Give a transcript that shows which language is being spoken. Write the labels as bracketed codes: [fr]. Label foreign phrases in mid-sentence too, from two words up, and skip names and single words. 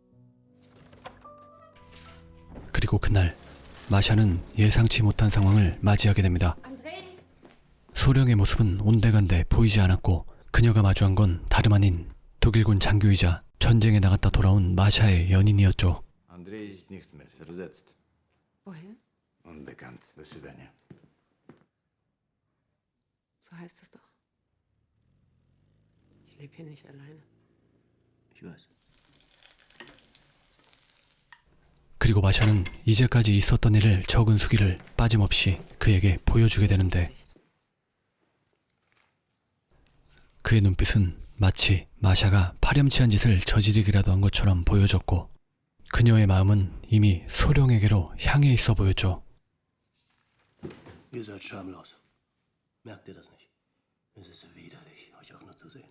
[ko] 그리고 그날 마샤는 예상치 못한 상황을 맞이하게 됩니다. 소령의 모습은 온데간데 보이지 않았고 그녀가 마주한 건 다름 아닌 독일군 장교이자 전쟁에 나갔다 돌아온 마샤의 연인이었죠. [de] Андрей ist nicht mehr. Versetzt. Wohin? Unbekannt. [ru] До свидания. [de] So heißt es doch. Ich lebe hier nicht alleine. Ich weiß. [ko] 그리고 마샤는 이제까지 있었던 일을 적은 수기를 빠짐없이 그에게 보여주게 되는데 그의 눈빛은 마치 마샤가 파렴치한 짓을 저지르기라도 한 것처럼 보여졌고 그녀의 마음은 이미 소령에게로 향해 있어 보였죠. [de] Ihr seid schamlos. Merkt ihr das nicht? Es ist widerlich, euch auch nur zu sehen.